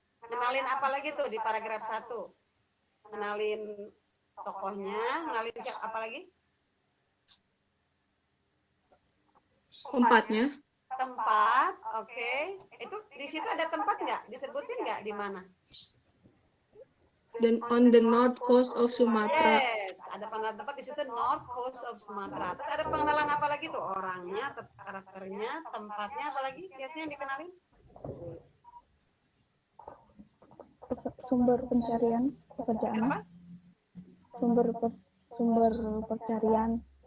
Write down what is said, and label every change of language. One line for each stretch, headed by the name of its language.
Indonesian: Kenalin apa lagi tuh di paragraf 1? Kenalin tokohnya, kenalin apa lagi? Tempatnya. Tempat, oke. Itu di situ ada tempat nggak? Disebutin nggak di mana?
English: Dan on the north coast of Sumatra.
Indonesian: Yes, ada pengenalan tempat di situ,
English: north coast of Sumatra.
Indonesian: Terus ada pengenalan apa lagi tuh? Orangnya, karakternya, tempatnya, apa lagi biasanya yang dikenalin? Sumber pencarian pekerjaan. Apa? Sumber pencarian